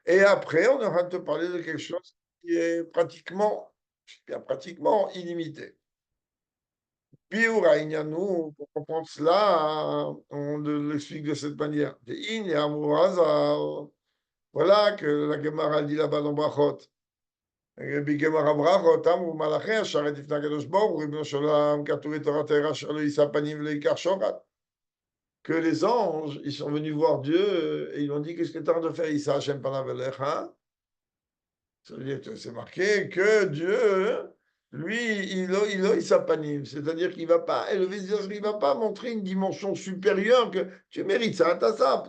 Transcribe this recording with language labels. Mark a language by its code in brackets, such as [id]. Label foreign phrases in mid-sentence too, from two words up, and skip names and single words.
[fr] Et après, on aura de te parler de quelque chose qui est pratiquement illimité. [he] ביאור ענייננו, [fr] pour comprendre cela, on l'explique de cette manière. Voilà que la Gemara dit là-bas dans Brachot. [he] בגמר הברכות, אמרו מלאכי השרת לפני הקדוש ברוך הוא, ריבונו של עולם, כתוב בתורתך אשר לא יישא פנים ולא ייקח שוחד. [fr] Que les anges, ils sont venus voir Dieu et ils ont dit, qu'est-ce que tu as de faire, [he] ישא ה' פניו אליך? [fr] Ça veut dire que c'est marqué que Dieu, lui, il a sa panim, c'est-à-dire qu'il ne va pas élever, il ne va pas montrer une dimension supérieure que tu mérites ça, t'as ça.